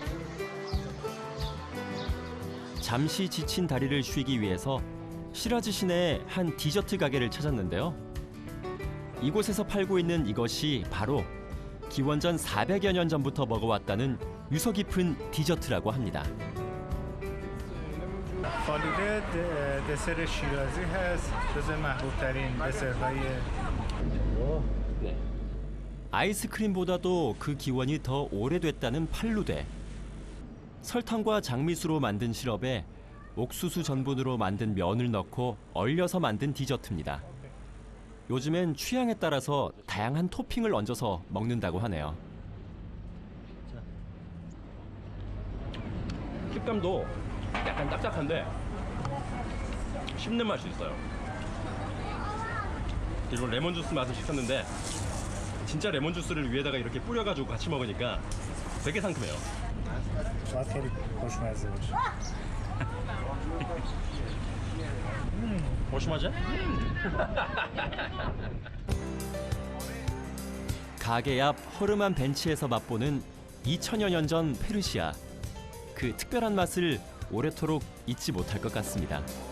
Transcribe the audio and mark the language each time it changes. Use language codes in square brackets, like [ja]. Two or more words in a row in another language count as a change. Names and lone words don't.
[ko] 잠시 지친 다리를 쉬기 위해서 시라즈 시내의 한 디저트 가게를 찾았는데요. 이곳에서 팔고 있는 이것이 바로 기원전 400여 년 전부터 먹어왔다는 유서 깊은 디저트라고 합니다. [fa] فالوده دسر شیرازی هست جزو محبوب‌ترین دسرهای [ko] 아이스크림보다도 그 기원이 더 오래됐다는 팔루데. 설탕과 장미수로 만든 시럽에 옥수수 전분으로 만든 면을 넣고 얼려서 만든 디저트입니다. 요즘엔 취향에 따라서 다양한 토핑을 얹어서 먹는다고 하네요. 식감도 약간 딱딱한데 씹는 맛이 있어요. 그리고 레몬 주스 맛을 시켰는데 진짜 레몬 주스를 위에다가 이렇게 뿌려가지고 같이 먹으니까 되게 상큼해요. [fa] شاید خیلی خوشمزه باشه. 오시마제? [ko] 가게 앞 허름한 벤치에서 맛보는 2000여 년 전 페르시아. 그 특별한 맛을 오래도록 잊지 못할 것 같습니다.